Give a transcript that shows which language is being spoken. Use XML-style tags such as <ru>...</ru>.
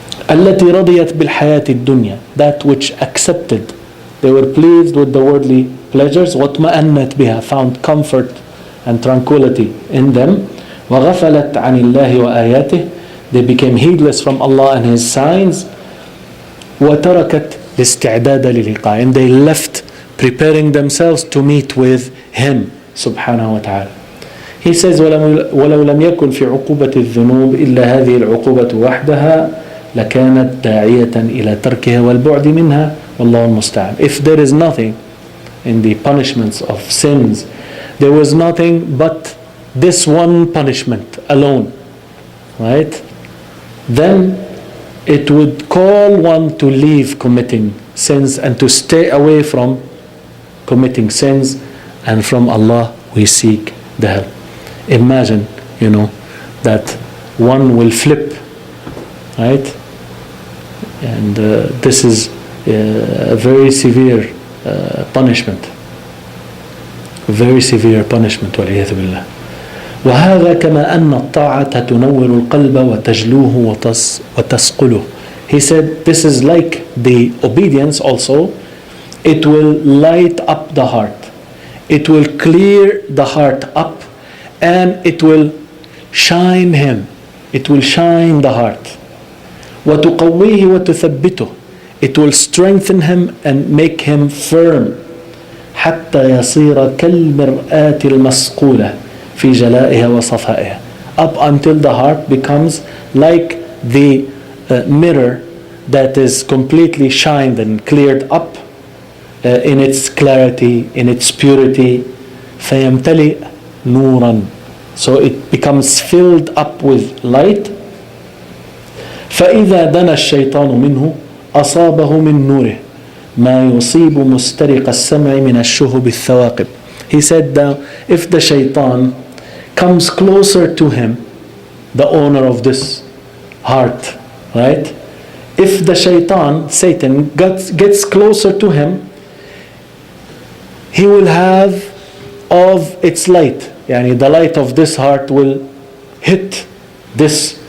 <ar>التي رضيت بالحياة الدنيا,</ar> <en>that which accepted, they were pleased with the worldly pleasures,</en> <ar>واطمأنت بها,</ar> <en>found comfort and tranquility in them,</en> <ar>وغفلت عن الله وآياته,</ar> <en>they became heedless from Allah and His signs,</en> <ar>وتركت الاستعداد للقاء,</ar> <en>and they left preparing themselves to meet with Him subhanahu wa ta'ala. He says,</en> <ar>ولو لم يكن في عقوبة الذنوب إلا هذه العقوبة وحدها لكانت داعية إلى تركها والبعد منها والله المستعان.</ar> <en>If there is nothing in the punishments of sins, there was nothing but this one punishment alone, right? Then it would call one to leave committing sins and to stay away from committing sins, and from Allah we seek the help. Imagine, that one will flip, right? And this is a very severe punishment. Very severe punishment,</en> <ar>والعياذ بالله. وهذا كما أن الطاعة تنور القلب وتجلوه وتسقله.</ar> <en>He said, this is like the obedience also. It will light up the heart. It will clear the heart up, and it will shine him. It will shine the heart.</en> <ar>وتقويه وتثبته.</ar> <en>It will strengthen him and make him firm.</en> <ar>حتى يصير كالمرآة المصقولة في جلائها وصفائها.</ar> <en>Up until the heart becomes like the mirror that is completely shined and cleared up in its clarity, in its purity.</en> <ar>فيمتلئ نورا.</ar> <en>So it becomes filled up with light.</en> <ar>فإذا دنا الشيطان منه أصابه من نوره ما يصيب مسترق السمع من الشهب الثواقب.</ar> <en>He said that if the shaitan comes closer to him, the owner of this heart, right? If the shaitan, Satan, gets closer to him, he will have of its light. Yani the light of this heart will hit this</en>